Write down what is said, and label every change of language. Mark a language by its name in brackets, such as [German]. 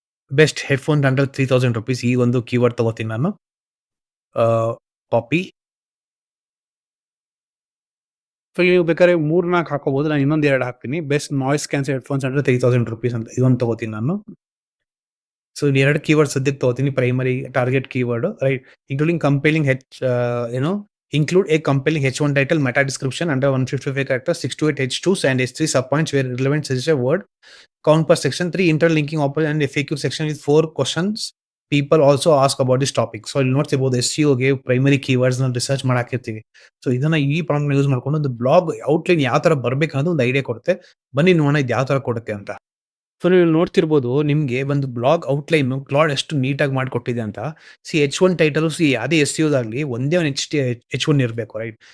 [Kannada] Best headphone under ₹3000 ಈ ಒಂದು keyword ತಗೋತೀನಿ ನಾನು. ಕಾಪಿ. ಸೊ ನೀವು ಬೇಕಾದ್ರೆ 3, 4 ಹಾಕೋಬಹುದು. ನಾನು ಇನ್ನೊಂದ್ 2 ಹಾಕ್ತೀನಿ. Best noise cancel headphones under ₹3000 ಅಂತ ಇದೊಂದು ತಗೋತೀನಿ ನಾನು. ಸೊ ಇಲ್ಲಿ 2 ಕೀವರ್ಡ್ ಸದ್ಯಕ್ಕೆ ತಗೋತೀನಿ. Primary target keyword, right? [English] Including compelling include a compelling H1 title, meta description under 155 characters, 6 to 8 H2s and H3 subpoints where relevant suggest a word count per section, 3 interlinking operation and FAQ section with 4 questions people also ask about this topic. [Kannada] So ಇಲ್ಲಿ ನೋಡ್ತಿರ್ಬೋದು SEOಗೆ primary keywords ನ research ಮಾಡಾಕಿರ್ತೀವಿ. So ಇದನ್ನ ಈ prompt use ಮಾಡ್ಕೊಂಡು ಒಂದು blog outline ಯಾವ ತರ ಬರ್ಬೇಕು ಅನ್ನೋದು ಒಂದು ಐಡಿಯಾ ಕೊಡುತ್ತೆ. ಬನ್ನಿ ನೋಡೋಣ ಇದು ಯಾವ ತರ ಕೊಡುತ್ತೆ ಅಂತ. ಸೊ ನೀವು ನೋಡ್ತಿರ್ಬೋದು ನಿಮ್ಗೆ ಒಂದು ಬ್ಲಾಗ್ ಔಟ್ಲೈನ್ ಕ್ಲಾಡ್ ಎಷ್ಟು ನೀಟಾಗಿ ಮಾಡಿಕೊಟ್ಟಿದೆ ಅಂತ. H1 ಟೈಟಲ್ ಯಾವುದೇ SEOದಾಗ್ಲಿ ಒಂದೇ ಒಂದು H1 ಇರಬೇಕು, ರೈಟ್?